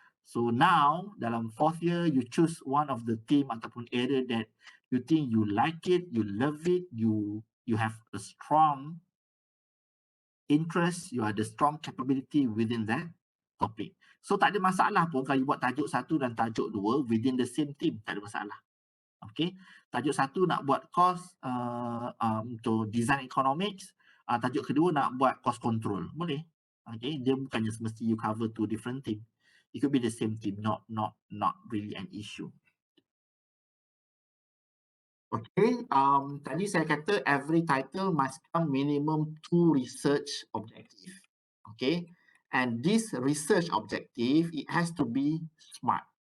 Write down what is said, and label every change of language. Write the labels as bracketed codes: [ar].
[en] So now [ms] dalam [en] 4th year, you choose one of the theme [ms] ataupun [en] area that you think you like it, you love it, you have a strong interest, you ada strong capability within that topic. [ms] So tak ada masalah pun kalau you buat tajuk 1 dan tajuk 2 [en] within the same team, [ms] tak ada masalah. Okay, tajuk 1 nak buat course untuk design economics, tajuk kedua nak buat cost control, boleh. Okay, dia bukannya semesti you [en] cover 2 different team. It could be the same team, not really an issue. Okay, [ms] tadi saya kata [en] every title must have minimum 2 research objective. Okay, and this research objective, it has to be SMART.